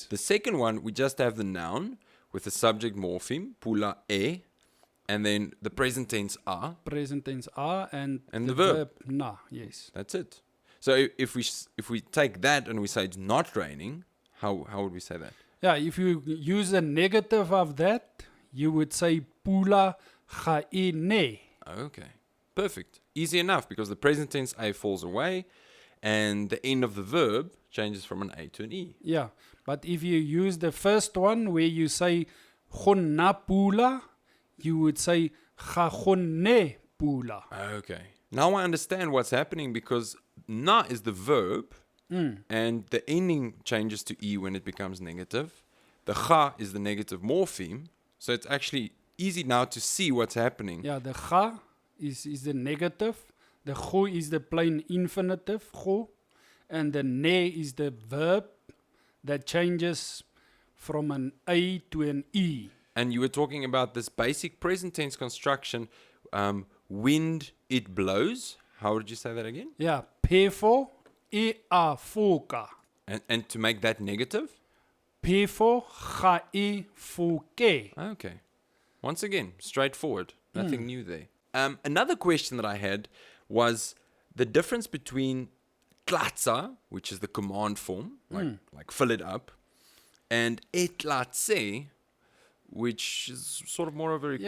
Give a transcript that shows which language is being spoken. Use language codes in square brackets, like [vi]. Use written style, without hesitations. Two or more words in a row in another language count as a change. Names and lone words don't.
[en] The second one, we just have the noun with the subject morpheme, [tn] pula e, [en] and then the present tense a. Present tense a and the verb. na. Yes. That's it. So if we take that and we say it's not raining, how would we say that? Yeah, if you use a negative of that, you would say [tn] pula ga e ne. [en] Okay. Perfect. Easy enough, because the present tense a falls away and the end of the verb changes from an a to an e. Yeah, but if you use the first one where you say [tn] go na pula, [en] you would say [tn] ga go ne pula. [en] Okay. Now I understand what's happening, because na is the verb and the ending changes to e when it becomes negative. The ga is the negative morpheme. So it's actually easy now to see what's happening. Yeah, the ga is the negative, the go is the plain infinitive go, and the ne is the verb that changes from an a to an e. And you were talking about this basic present tense construction, wind, it blows. How did you say that again? Yeah, [tn] pefo e a foka. [en] And to make that negative? [tn] Pefo ga e foke. [en] Okay. Once again, straightforward. Nothing new there. Another question that I had was the difference between klatsa, which is the command form, like fill it up, and etlatse, which is sort of more of a request.